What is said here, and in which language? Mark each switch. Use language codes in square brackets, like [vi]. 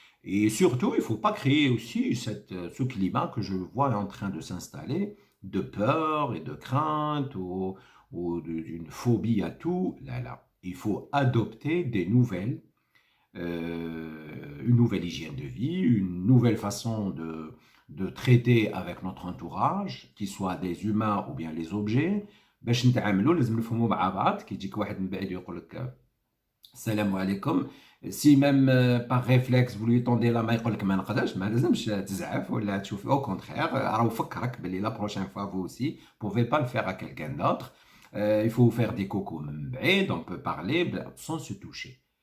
[fr] Et surtout, il ne faut pas créer aussi ce climat que je vois en train de s'installer de peur et de crainte ou d'une phobie à tout. Là, là. Il faut adopter une nouvelle hygiène de vie, une nouvelle façon de traiter avec notre entourage, qu'ils soient des humains ou bien les objets. [ar] باش نتعاملوا لازم نفهموا مع بعض كي يجيك واحد من بعيد يقول لك السلام عليكم. [fr] Si même par réflexe vous lui tendez la main [ar] يقول لك ما نقدرش ما لازمش تزعف ولا تشوف [fr] au contraire [ar] راه فكرك باللي [fr] la prochaine fois vous aussi vous pouvez pas le faire à quelqu'un d'autre. Il faut faire des cocos [ar] من بعيد [fr] on peut parler sans se toucher.